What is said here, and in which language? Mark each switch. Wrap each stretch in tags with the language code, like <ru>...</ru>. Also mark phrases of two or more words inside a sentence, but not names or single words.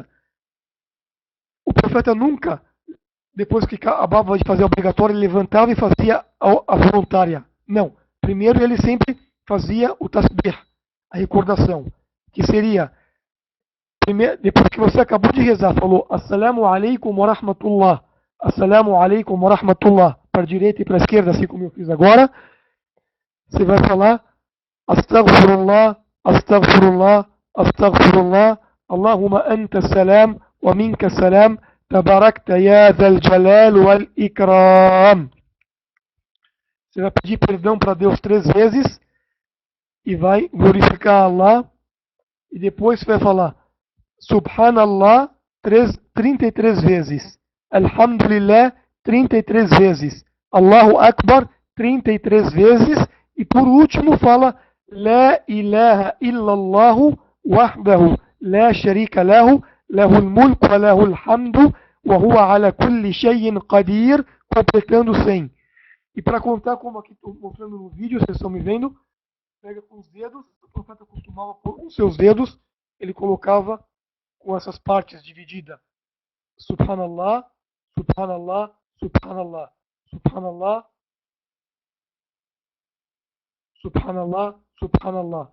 <pt>O profeta nunca, depois que acabava de fazer a obrigatória, ele levantava e fazia a voluntária. Não. Primeiro ele sempre fazia o tasbih, a recordação, que seria, depois que você acabou de rezar, falou</pt> <ar>السلام عليكم ورحمة الله، السلام عليكم ورحمة الله,</ar> <pt>para a direita e para a esquerda, assim como eu fiz agora, você vai falar</pt> <ar>أستغفر الله، أستغفر الله، أستغفر الله، اللهم أنت السلام ومنك السلام، تباركت يا ذا الجلال والإكرام.</ar> <pt>Você vai pedir perdão para Deus 3 vezes e vai glorificar Allah. E depois você vai falar Subhanallah 33 vezes. Alhamdulillah 33 vezes.</pt> <ar>الله أكبر 33 vezes.</ar> <pt>E por último fala</pt> <ar>لا إله إلا الله وحده لا شريك له له الملك وله الحمد وهو على كل شيء قدير,</ar> <pt>completando 100. E para contar, como aqui estou mostrando no vídeo, vocês estão me vendo, pega com os dedos, o profeta costumava pôr com seus dedos, ele colocava com essas partes divididas.</pt> <ar>سبحان الله، سبحان الله، سبحان الله، سبحان الله، سبحان الله، سبحان الله.</ar>